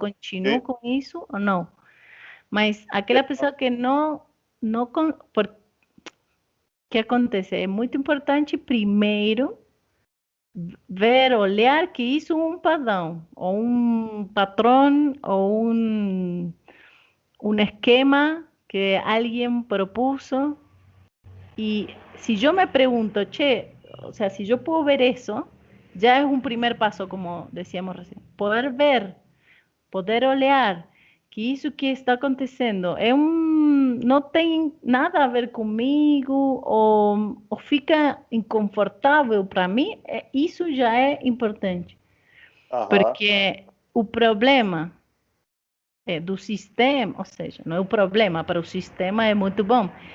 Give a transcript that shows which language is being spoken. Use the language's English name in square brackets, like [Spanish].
[Portuguese] continuo com isso ou não. Mas aquela pessoa que não, por que acontece? É muito importante primeiro ver, olhar que isso é um padrão, ou um patrão, ou um esquema que alguém propôs. [Spanish] E se eu me pergunto, che, o sea, si yo puedo ver eso, ya es un primer paso, como decíamos recién. [Portuguese] Poder ver, poder olhar que isso que está acontecendo não tem nada a ver comigo, ou fica inconfortável para mim, isso já é importante. Aham, Porque o problema do sistema, ou seja, não é o problema, para o sistema é muito bom,